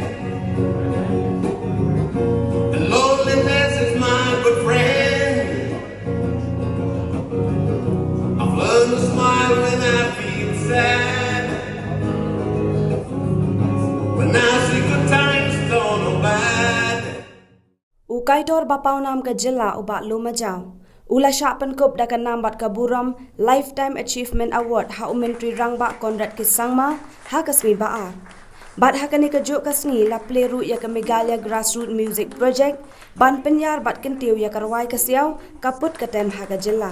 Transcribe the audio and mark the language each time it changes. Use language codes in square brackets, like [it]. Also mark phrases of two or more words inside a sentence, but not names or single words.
[en] And loneliness is my good friend. I've learned to smile when I feel sad. When I see good times gone bad. [kha] Ukaitor bapaunam ka jilla uba lumajau. Ula syapan kup dakan nambat kaburam Lifetime Achievement Award ha umentri rangba Konrad Kisangma ha kasmi baar. Bat ha kani kajuk kasni la pleru ya ka Meghalaya Grassroots Music Project ban penyar bat kentiu ya karwai kasiau kaput katem ha ka jilla.